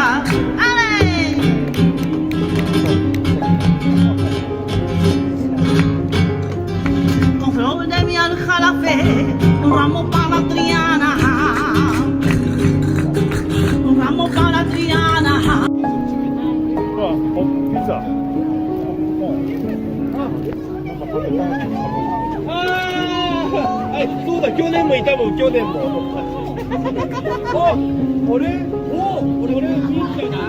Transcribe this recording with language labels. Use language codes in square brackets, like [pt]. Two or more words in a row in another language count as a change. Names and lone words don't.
[es] ¡Ale! Con flor de mi aljarafe, un ramo para Triana. Un ramo para Triana. [ko] 피자. [ja] あ、そうだ、去年もいたもん、去年も。あ、俺、俺、いいんじゃない。